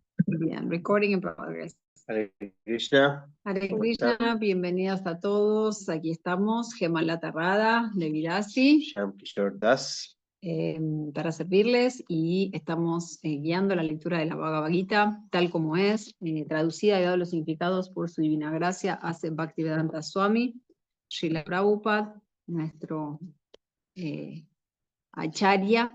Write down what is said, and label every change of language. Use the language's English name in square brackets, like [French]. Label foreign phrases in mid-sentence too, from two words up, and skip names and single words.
[Spanish] Bien, [English] recording in progress. [Spanish] Hare Krishna. Hare ¿Cómo Krishna, están? bienvenidas a todos. Aquí estamos, Gemala Tarrada, de Virasi, Shyam Kishore Das. para servirles y estamos guiando la lectura de la Bhagavad Gita, tal como es, traducida y dado los significados por su divina gracia, hace Bhaktivedanta Swami, Srila Prabhupada, nuestro Acharya